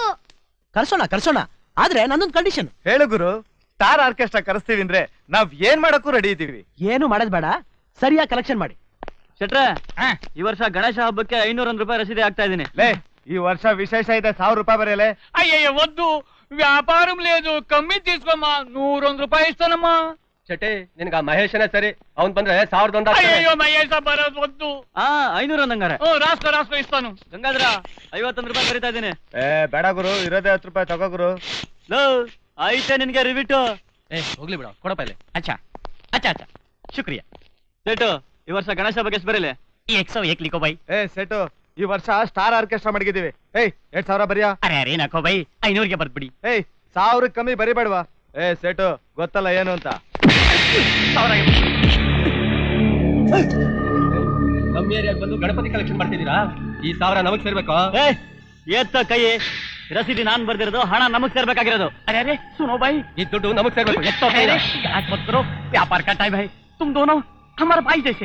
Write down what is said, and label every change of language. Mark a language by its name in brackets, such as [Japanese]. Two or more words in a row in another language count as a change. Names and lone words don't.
[Kannada] ಕರ್ಸೋಣ ಆದ್ರೆ ನನ್ನೊಂದು ಕಂಡೀಷನ್. ಹೇಳು ಗುರು. ಸ್ಟಾರ್ ಆರ್ಕೆಸ್ಟ್ರಾ ಕರೆಸ್ತೀವಿ ಅಂದ್ರೆ ನಾವ್ ಏನ್ ಮಾಡಕ್ಕೂ ರೆಡಿ ಇದ್ದೀವಿ. ಏನು ಮಾಡೋದ್ ಬೇಡ, ಸರಿಯಾಗಿ ಕಲೆಕ್ಷನ್ ಮಾಡಿ. ಶೆಟ್ರೆ, ಈ ವರ್ಷ ಗಣೇಶ ಹಬ್ಬಕ್ಕೆ 501 ರೂಪಾಯಿ ರಸೀದಿ ಆಗ್ತಾ ಇದೀನಿ. ಲೇ ಈ ವರ್ಷ ವಿಶೇಷ ಇದೆ, 1000 ರೂಪಾಯಿ ಬರೆಯಲೇ. [Telugu] అయ్యయ్య వద్దు, వ్యాపారం లేదు, కమ్మి తీసుకోమ్మా. 101 రూపాయి ఇస్తానమ్మా. [Kannada] ಚಟೆ ನಿನ್ಗ ಮಹೇಶನೇ ಸರಿ, ಅವನ್ ಬಂದ್ರೆ 1001. [Telugu] అయ్యయ్యో మహేష్ బరోజ్ వద్దు. 500 ಅಂದಂಗಾರೆ. రాసుకో ఇస్తాను. [Kannada] ಗಂಗಾಧರ 51 ರೂಪಾಯಿ ಬರೀತಾ ಇದೀನಿ. ಬೇಡ ಗುರು, ಇರೋದೇ 10 ರೂಪಾಯಿ ತಗೋ ಗುರು. ಲೋ ಐತೆ ನಿನ್ಗೆ ರಿವಿಟು. ಹೋಗ್ಲಿ ಬಿಡ, ಕೊಡಪ್ಪ ಇಲ್ಲಿ. [Hindi] अच्छा शुक्रिया. [Kannada] ಸೇಟು, ಈ ವರ್ಷ ಗಣೇಶ ಬಗ್ಗೆ ಎಷ್ಟು ಬರೀಲೆ? [Hindi] 101 लिखो भाई. [Kannada] ಸೆಟು, ಈ ವರ್ಷ ಸ್ಟಾರ್ ಆರ್ಕೆಸ್ಟ್ರಾ ಮಾಡಿದೀವಿ. 2000 ಬರಿಯಾ. [Hindi] अरे नाको भाई, [Kannada] 500ಗೆ ಬರ್ದ್ಬಿಡಿ. 1000 ಕಮ್ಮಿ ಬರಿಬೇಡವಾ? ಸೆಟು ಗೊತ್ತಲ್ಲ ಏನು ಅಂತ. ನಮ್ಮ ಏರಿಯಾಗ ಬಂದು ಗಣಪತಿ ಕಲೆಕ್ಷನ್ ಮಾಡ್ತಿದ್ದೀರಾ? ಈ 1000 ನಮಗ್ ಸೇರ್ಬೇಕು. ಎತ್ತ ಕೈ. ರಸೀದಿ ನಾನ್ ಬರ್ದಿರೋದು, ಹಣ ನಮಗ್ ಸೇರ್ಬೇಕಾಗಿರೋದು. [Hindi] अरे सुनो भाई, [Kannada] ಈ ದುಡ್ಡು ನಮಗ್ ಸೇರ್ಬೇಕು. [Hindi] याद मत करो, व्यापार का टाइम है. तुम दोनों हमारे भाई जैसे.